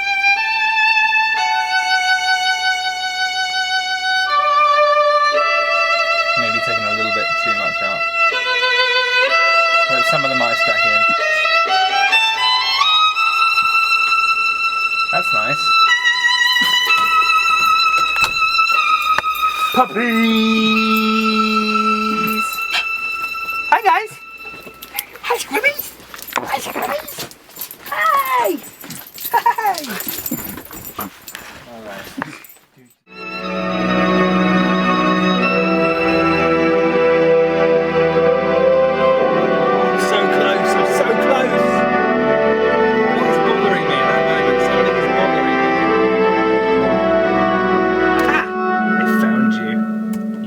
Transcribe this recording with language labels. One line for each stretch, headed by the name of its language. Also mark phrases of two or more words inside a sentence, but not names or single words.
English: Maybe taking a little bit too much out. Let some of the mice back in. That's nice. Puppies! Hi guys! Hi Squibbies! Hi Squibbies! Hi! Hi! Alright. I'm so close, I'm so close! What is bothering me at that moment? Something is bothering me.